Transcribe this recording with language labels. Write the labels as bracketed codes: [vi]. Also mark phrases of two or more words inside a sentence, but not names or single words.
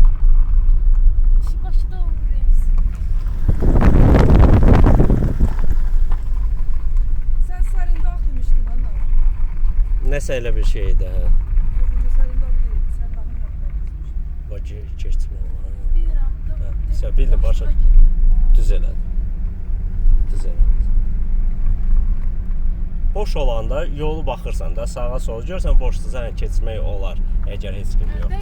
[tr] Şu Bakıda olur misin? Sen Sarındağ demiştin ana. [az] Nəsə elə bir şeydi, hə. [tr] Yoxsa Sarındağ değil, sen benim yanımda gitmiştin. [az] Bakı keçmə olar. Bilirəm Hə, da. sən bildin, başa düz elədi. Düz elədi. Boş olanda yolu baxırsan da sağa sola görsən boşdursa keçmək olar, əgər heç kim yoxsa.